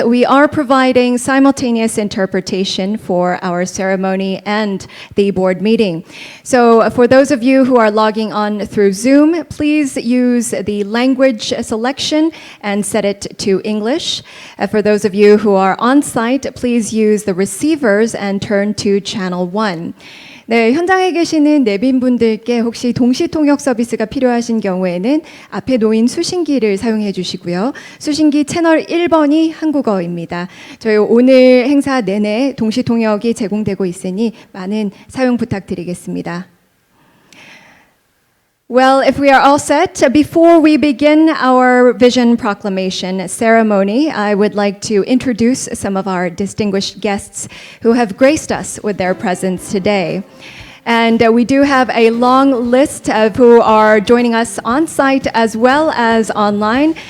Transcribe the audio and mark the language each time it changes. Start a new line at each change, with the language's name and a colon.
English: We are providing simultaneous interpretation for our ceremony and the board meeting. So for those of you who are logging on through Zoom, please use the language selection and set it to English. For those of you who are on site, please use the receivers and turn to channel 1.
Korean: 네, 현장에 계시는 내빈분들께 혹시 동시 통역 서비스가 필요하신 경우에는 앞에 놓인 수신기를 사용해 주시고요. 수신기 채널 1번이 한국어입니다. 저희 오늘 행사 내내 동시 통역이 제공되고 있으니 많은 사용 부탁드리겠습니다.
English: Well, if we are all set, before we begin our Vision Proclamation ceremony, I would like to introduce some of our distinguished guests who have graced us with their presence today. And we do have a long list of who are joining us on site as well as online.